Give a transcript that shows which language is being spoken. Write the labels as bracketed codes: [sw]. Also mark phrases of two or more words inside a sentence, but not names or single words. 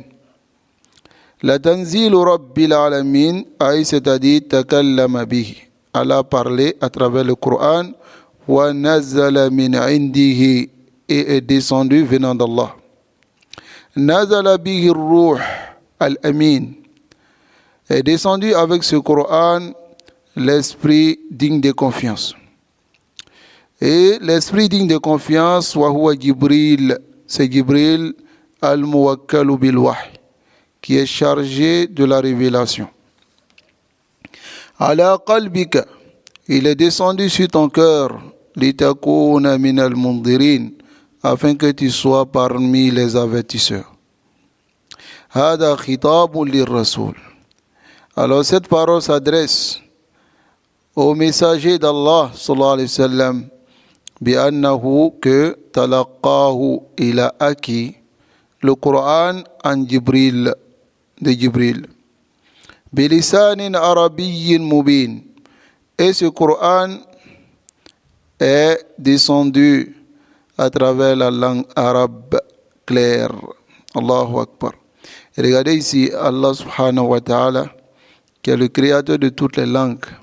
[ar] لتنزيل رب العالمين, c'est-à-dire تكلم به. [fr] Allah a parlé à travers le Coran. [ar] وَنَزَلَ مِنْ عِنْدِهِ, [fr] et est descendu venant d'Allah. [ar] نَزَلَ بِهِ الرُّوحِ الْأَمِينَ, [fr] est descendu avec ce Coran l'esprit digne de confiance. Et l'esprit digne de confiance, وَهُوَ Jibril, c'est Jibril [ar] الموكل بالوحي, [fr] qui est chargé de la révélation. [ar] عَلَى قَلْبِكَ, [fr] il est descendu sur ton cœur, [ar] لتكون من المنذرين, [fr] afin que tu sois parmi les avertisseurs. [ar] هذا خطاب للرسول. [fr] Alors cette parole s'adresse au messager d'Allah [ar] صلى الله عليه وسلم, بأنه, [fr] que talaqahu, il a acquis le Coran en Jibril, de Jibril, [ar] بلسان عربي مبين. [fr] Et ce Coran est descendu à travers la langue arabe claire. [ar] الله أكبر. [fr] Et regardez ici Allah [ar] سبحانه وتعالى, [fr] qui est le créateur de toutes les langues.